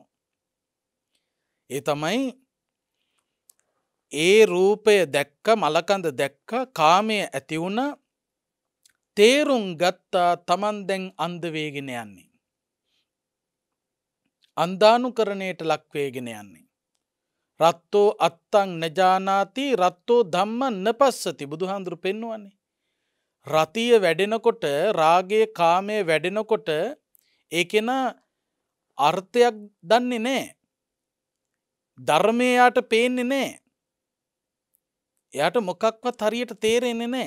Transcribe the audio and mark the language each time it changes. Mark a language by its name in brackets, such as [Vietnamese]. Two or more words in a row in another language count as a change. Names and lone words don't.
[Sinhala] ඒ තමයි ඒ රූපය දැක්ක මලකඳ දැක්ක කාමයේ ඇති වුණ තේරුම් ගත්තා තමන් දැන් අන්ධ වේගෙන යන්නේ. අන්ධානුකරණයට ලක් වේගෙන යන්නේ. [Pali] රත්තෝ අත්තං නජානාති රත්තෝ ධම්මං නපස්සති [Sinhala] බුදුහාඳුරු පෙන්වන්නේ. රතිය වැඩෙනකොට රාගයේ කාමයේ වැඩෙනකොට ඒකේන අර්ථයක් දන්නේ නැහැ. ධර්මය යාට පේන්නේ නැහැ. එයාට මොකක්වත් හරියට තේරෙන්නේ නැහැ.